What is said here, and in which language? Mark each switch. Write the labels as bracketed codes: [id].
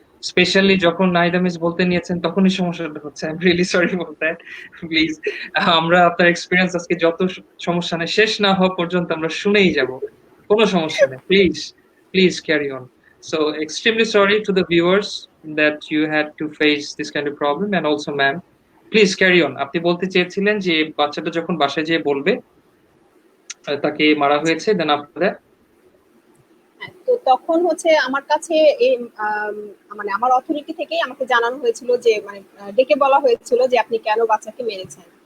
[bn] Specially যখন Nahida miss বলতে নিয়েছেন তখনই সমস্যাটা হচ্ছে। [en] I am really sorry for that. [bn] Please আমরা আপনার এক্সপেরিয়েন্স আজকে যত সমস্যা নেই শেষ না হওয়া পর্যন্ত আমরা শুনেই যাব। কোনো সমস্যা নেই। [en] Please carry on. So extremely sorry to the viewers that you had to face this kind of problem and also ma'am. Please carry on. [bn] আপনি বলতে চেয়েছিলেন যে বাচ্চাটা যখন বাসায় যেয়ে বলবে তাকে মারা হয়েছে দেন আপনাদের হ্যাঁ, তো তখন হচ্ছে আমার কাছে এই মানে আমার অথরিটি থেকেই আমাকে জানানো হয়েছিল যে মানে ডেকে বলা হয়েছিল যে আপনি কেন বাচ্চাকে মেরেছেন।